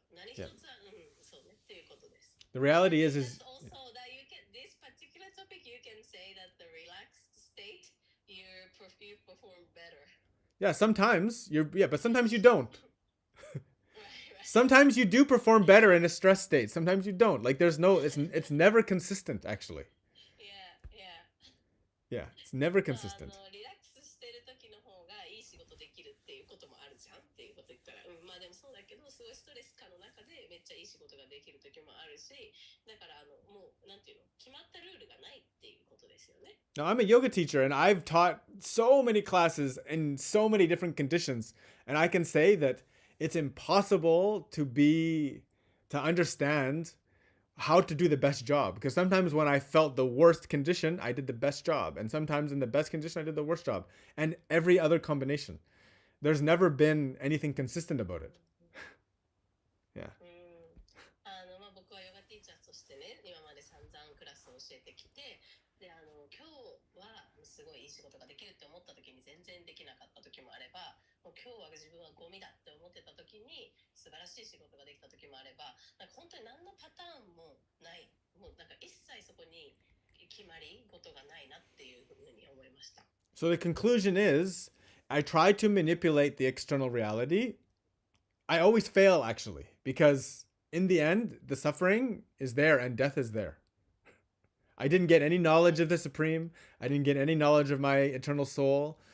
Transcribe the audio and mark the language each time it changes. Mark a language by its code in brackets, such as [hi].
[ja] 何一つは、そうねっていうことです。 [en] The reality is That's also that this particular topic you can say that the relaxed state you perform better. yeah, sometimes but sometimes you don't. Right. Sometimes you do perform better in a stress state. Sometimes you don't. It's never consistent actually. Yeah. Yeah, it's never consistent. [ja] リラックスしてる時の方がいい仕事できるっていうこともあるじゃんっていうこと言ったら、まあでもそうだけど、すごいストレス感の中でめっちゃいい仕事ができる時もあるし、だからもうなんていうの、決まったルールがないっていうことですよね。 [en] Now, I'm a yoga teacher and I've taught so many classes in so many different conditions. And I can say that it's impossible to understand how to do the best job. Because sometimes when I felt the worst condition, I did the best job. And sometimes in the best condition, I did the worst job. And every other combination. There's never been anything consistent about it. Yeah. [ja] まあ僕はヨガティーチャーとしてね、今まで散々クラスを教えてきて、で今日はすごいいい仕事ができるって思った時に全然できなかった時もあれば、もう今日は自分はゴミだって思ってた時に素晴らしい仕事ができた時もあれば、なんか本当に何のパターンもない、もうなんか一切そこに決まり事がないなっていうふうに思いました。 [en] So the conclusion is, I try to manipulate the external reality. I always fail, actually, because in the end, the suffering is there and death is there. I didn't get any knowledge of the Supreme. I didn't get any knowledge of my eternal soul.